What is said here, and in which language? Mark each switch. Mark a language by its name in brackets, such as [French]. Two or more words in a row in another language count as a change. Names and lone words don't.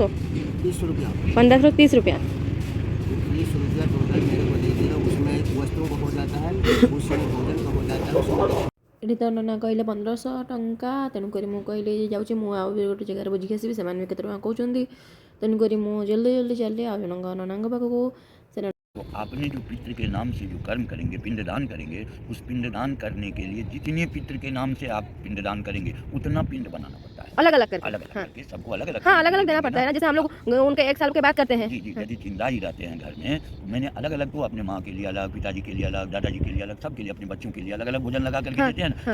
[Hindi] रुपया 1530 रुपया 30 रुपया टोटल मेरे को दे देना। उसमें वस्त्रों का हो जाता है, उसमें भोजन का हो जाता है। [Odia] ଏଠି ତ ନନା କହିଲେ 1500 ଟଙ୍କା। ତେଣୁକରି ମୁଁ କହିଲି ଯାଉଛି ମୁଁ ଆଉ ଗୋଟେ ଜାଗାରେ ବୁଝିକି ଆସିବି ସେମାନେ ବି କେତେ ଟଙ୍କା କହୁଛନ୍ତି। ତେଣୁକରି ମୁଁ ଜଲ୍ଦି ଜଲ୍ଦି ଚାଲିଲି ଆଉ ଜଣଙ୍କ ନନାଙ୍କ ପାଖକୁ। [Hindi] तो आपने जो पितृ के नाम से जो कर्म करेंगे, पिंडदान करेंगे, उस पिंडदान करने के लिए जितने पितृ के नाम से आप पिंडदान करेंगे उतना पिंड बनाना पड़ता है। अलग अलग करके अलग अलग करके सबको अलग अलग, हाँ अलग अलग देना पड़ता है ना। जैसे हम लोग उनके 1 साल के बाद करते हैं। जी जी, यदि जिंदा ही रहते हैं घर में तो मैंने अलग अलग को अपने माँ के लिए अलग, पिताजी के लिए अलग, दादाजी के लिए अलग, सबके लिए अपने बच्चों के लिए अलग अलग भोजन लगा करके देते हैं ना।